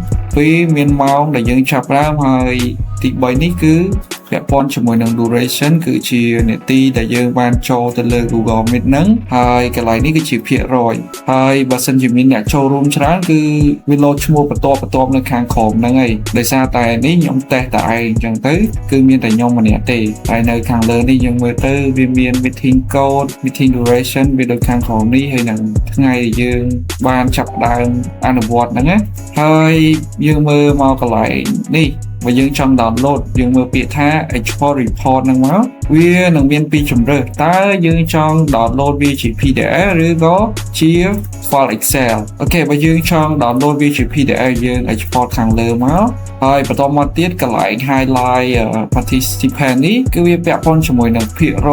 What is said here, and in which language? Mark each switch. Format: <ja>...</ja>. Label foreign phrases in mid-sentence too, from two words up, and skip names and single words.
<km>2 មានម៉ោងដែលយើងចាប់ផ្ដើមហើយទី3នេះគឺពាក់ព័ន្ធជាមួយនឹង duration គឺជានាទីដែលយើងបានចូលទៅលើ Google Meet ហ្នឹងហើយកន្លែងនេះគឺជាភាគរយហើយបើសិនជាមានអ្នកចូលរួមច្រើនគឺវាលោតឈ្មោះបន្ទាប់នៅខាងក្រោមហ្នឹងហើយដោយសារតែនេះខ្ញុំតេស្តតែឯងអញ្ចឹងទៅគឺមានតែខ្ញុំម្នាក់ទេហើយ នៅខាងលើនេះយើងមើលទៅវាមាន</km> <en>meeting code meeting duration</en> <km>វាដូចខាងក្រោមនេះហើយនឹងថ្ងៃដែលយើងបានចាប់ផ្ដើមអនុវត្តហ្នឹងណាហើយយើងមើលមកកន្លែងនេះបើយើងចង់ download យើងមើលពាក្យថា</km> <en>export report</en> <km>ហ្នឹងមកវានឹងមានពីរជម្រើសតើយើង ចង់ download វាជា PDF ឬក៏ជា file Excel អូខេបើយើងចង់ download វាជា PDF យើង export ខាងលើមកហើយបន្តមកទៀតកន្លែង</km> <en>highlight participant</en> <km>នេះគឺវាពាក់ព័ន្ធជាមួយនឹងភាគរ</km>